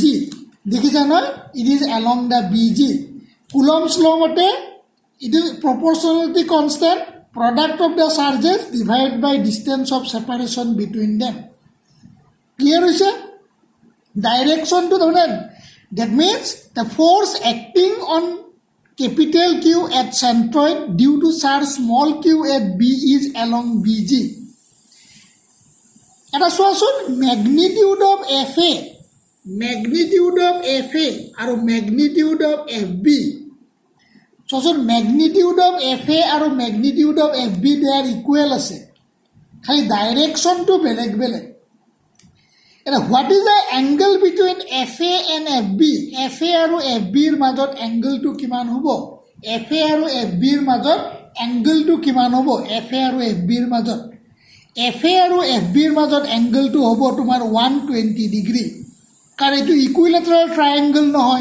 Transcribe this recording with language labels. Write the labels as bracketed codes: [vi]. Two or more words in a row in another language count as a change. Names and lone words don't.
[as] দেখিছা নহয়? [en] It is along the BG. Coulomb's law মতে it is proportionality constant, product of the charges divided by distance of separation between them. Clear হৈছে? Direction to the one. That means the force acting on capital Q at centroid due to charge small q at B is along BG. [as] এটা চোৱাচোন, [en] magnitude of FA আৰু magnitude of FB. চোৱাচোন, magnitude of FA আৰু magnitude of FB they are equal [as] আছে, খালি ডাইৰেকশ্যনটো বেলেগ. [en] What is the angle between FA and FB? [as] FA আৰু FB ৰ মাজত এংগলটো কিমান হ'ব? এফ এ আৰু এফ বিৰ মাজত এংগলটো কিমান হ'ব এফ এ আৰু এফ বিৰ মাজত এফ এ আৰু এফ বিৰ মাজত এংগলটো হ'ব তোমাৰ 120 ডিগ্ৰী কাৰণ এইটো [en] equilateral triangle [as] নহয়